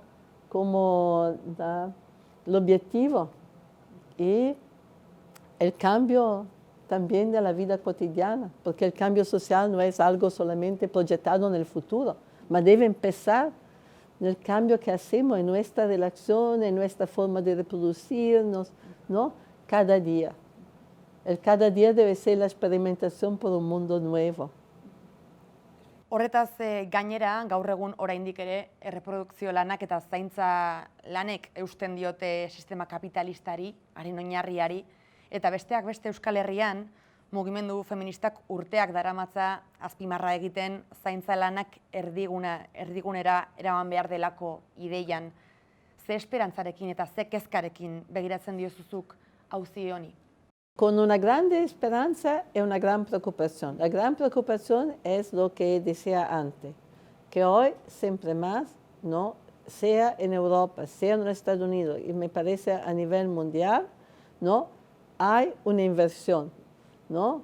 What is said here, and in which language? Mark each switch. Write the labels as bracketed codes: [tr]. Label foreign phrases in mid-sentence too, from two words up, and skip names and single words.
[es] Como el objetivo y el cambio también de la vida cotidiana, porque el cambio social no es algo solamente proyectado en el futuro, mas debe empezar en el cambio que hacemos en nuestra relación, en nuestra forma de reproducirnos, ¿no? Cada día. El cada día debe ser la experimentación por un mundo nuevo. [eu] Horretaz gainera, gaur egun oraindik ere erreprodukzio lanak eta zaintza lanek eusten diote sistema kapitalistari, haren oinarriari, eta besteak beste Euskal Herrian, mugimendu feministak urteak daramatza azpimarra egiten zaintza lanak erdigunera eraman behar delako ideian. Ze esperantzarekin eta ze kezkarekin begiratzen diozuzuk auzi honi? [es] Con una grande esperanza y una gran preocupación. La gran preocupación es lo que decía antes, que hoy siempre más, ¿no? Sea en Europa, sea en los Estados Unidos, y me parece a nivel mundial, ¿no? Hay una inversión, ¿no?